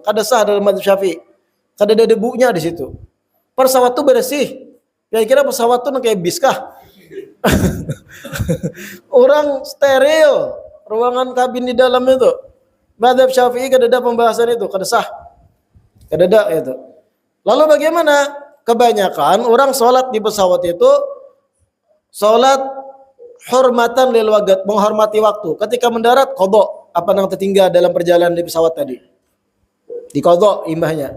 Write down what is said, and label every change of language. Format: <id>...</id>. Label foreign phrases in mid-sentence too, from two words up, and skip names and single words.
<bjn>Kada sah dalam mazhab Syafi'i. Kada ada debunya di situ. Pesawat itu bersih. Kira-kira pesawat itu kayak bis kah? Orang steril, ruangan kabin di dalam itu. Mazhab Syafi'i kada ada pembahasan itu, kada sah. Kada ada itu. Lalu bagaimana? Kebanyakan orang sholat di pesawat itu sholat hormatan</bjn> <ar>lil waqt,</ar> <bjn>menghormati waktu. Ketika mendarat qada apa yang tertinggal dalam perjalanan di pesawat tadi. diqadha imahnya.</bjn>